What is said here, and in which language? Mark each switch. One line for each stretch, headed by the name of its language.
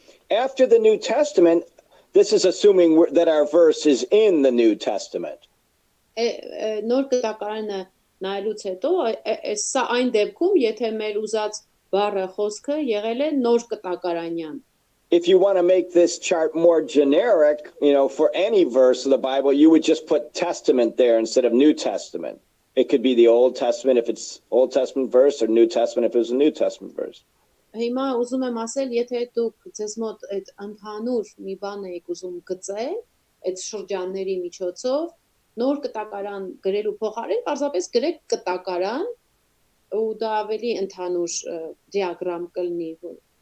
English: After the New Testament, this is assuming that our verse is in the New Testament.
Armenian: Նոր կտակարանը նայելուց հետո, սա այն դեպքում, եթե մեր ուզած բառը խոսքը եղել է նոր կտակարանյան։
English: If you want to make this chart more generic, for any verse of the Bible, you would just put Testament there instead of New Testament. It could be the Old Testament if it's Old Testament verse, or New Testament if it was a New Testament verse.
Armenian: Հիմա ուզում եմ ասել, եթե դուք ձեզ մոտ այդ ընդհանուր մի բան եք ուզում գծել, այդ շրջանների միջոցով, նոր կտակարան գրելու փոխարեն, պարզապես գրեք կտակարան, ու դա ավելի ընդհանուր դիագրամ կլինի, որ